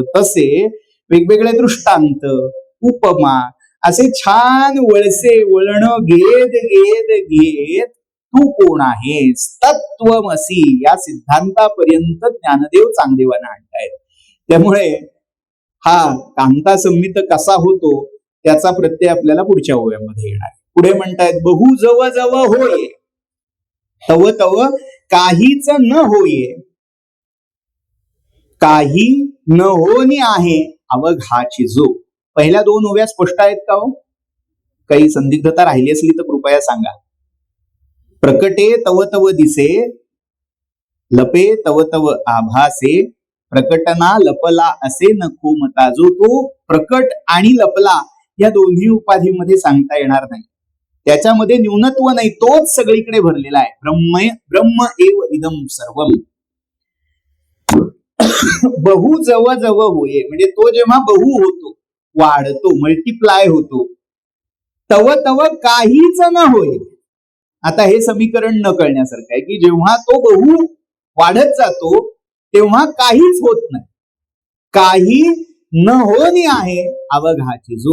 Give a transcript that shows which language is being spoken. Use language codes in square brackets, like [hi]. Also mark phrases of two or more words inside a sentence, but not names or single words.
[mr] तसे वेगवेगळे दृष्टांत, उपमा असे छान वळसे वळण घेत घेत घेत तू कोण आहेस तत्वमसी या सिद्धांतापर्यंत ज्ञानदेव चांगदेवांना आणतायत. त्यामुळे हा कांता संमित कसा होतो त्याचा प्रत्यय आपल्याला पुढच्या ओव्यामध्ये येणार. पुढे म्हणतायत बहु जव जव होय तव तव काहीच न होये, काही न होनी आहे अवघाची जो. पहिल्या दोन ओव्या स्पष्ट आहेत का हो? काही संदिग्धता राहिली असली तर कृपया सांगा. प्रकटे तव तव दिसे, लपे तव तव आभासे, प्रकटना लपला असे नको मता. जो तो प्रकट आणि लपला या दोन्ही उपाधीमध्ये सांगता येणार नाही, त्याच्यामध्ये न्यूनत्व नाही, तोच सगळीकडे भरलेला आहे. [sa] ब्रह्म एव इदम सर्वम. [mr] बहु जव जव होये म्हणजे तो जेव्हा बहु होतो, वाढतो, मल्टिप्लाय होतो, तव तव काहीच न होय. आता हे समीकरण न कळण्यासारखं आहे की जेव्हा तो बहु वाढत जातो तेव्हा काहीच होत नाही. काही न होनी आहे अवघाची जो.